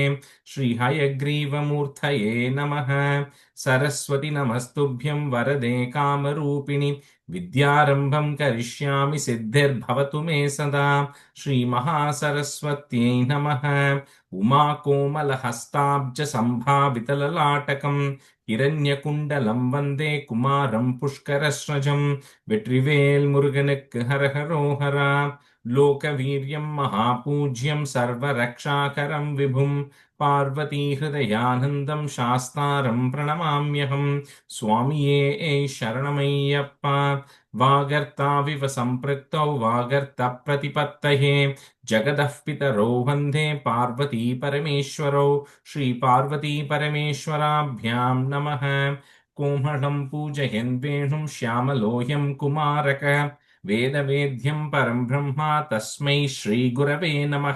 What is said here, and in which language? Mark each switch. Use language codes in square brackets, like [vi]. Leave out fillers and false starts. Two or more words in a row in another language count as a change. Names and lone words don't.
[sa] श्रीहयग्रीवमूर्तये नमः। सरस्वति नमस्तुभ्यं वरदे कामरूपिणि विद्यारम्भं करिष्यामि सिद्धिर्भवतु मे सदा। श्रीमहासरस्वत्यै नमः। उमाकोमलहस्ताब्जसम्भावितललाटकम् हिरण्यकुण्डलं वन्दे कुमारं पुष्करस्रजं। [ta] வெற்றிவேல் முருகனுக்கு ஹரஹரோஹரா. [sa] லோகவீரியம் மகாபூஜ்யம் சர்வரக்ஷாகரம் விபும் பார்வதீஹிருதயானந்தம் சாஸ்தாரம் பிரணமாம்யகம். [ta] சுவாமியே சரணமையப்பா. [sa] வாகர்த்தாவிவ சம்பிருக்தௌ வாகர்த்த பிரதிபத்தயே जगदः पितरौ वन्दे पार्वती परमेश्वरौ। श्री पार्वती परमेश्वराभ्यां नमः। कोमलं पूजयन् वेणुं श्यामलोऽयं कुमारकः वेदवेद्यं परं ब्रह्म तस्मै श्रीगुरवे नमः।